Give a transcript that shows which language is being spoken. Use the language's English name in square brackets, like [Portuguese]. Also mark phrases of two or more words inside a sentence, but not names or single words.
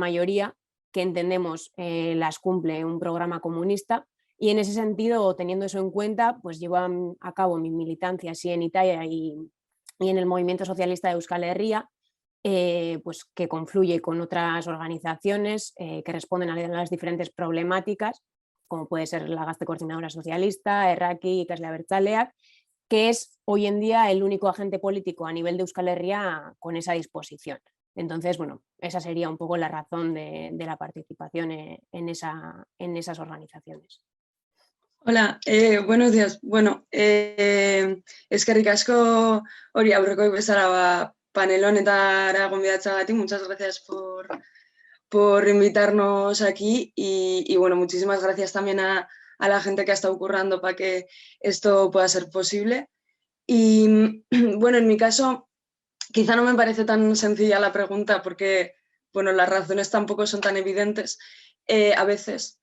[Spanish] mayoría que entendemos las cumple un programa comunista, y en ese sentido, teniendo eso en cuenta, pues llevo a cabo mi militancia así en Italia y en el movimiento socialista de Euskal Herria, pues que confluye con otras organizaciones que responden a las diferentes problemáticas, como puede ser la Gazte Coordinadora Socialista, Erraki, Ikasle Abertzaleak, que es hoy en día el único agente político a nivel de Euskal Herria con esa disposición. Entonces, bueno, esa sería un poco la razón de la participación en esas organizaciones. Hola, buenos días. [Basque] Bueno, eskerrik asko hori aurrekoik bezala panel honetara gonbidatzeagatik, [Spanish] muchas gracias por invitarnos aquí y bueno, muchísimas gracias también a la gente que ha estado currando para que esto pueda ser posible. Y bueno, en mi caso, quizá no me parece tan sencilla la pregunta porque, bueno, las razones tampoco son tan evidentes a veces.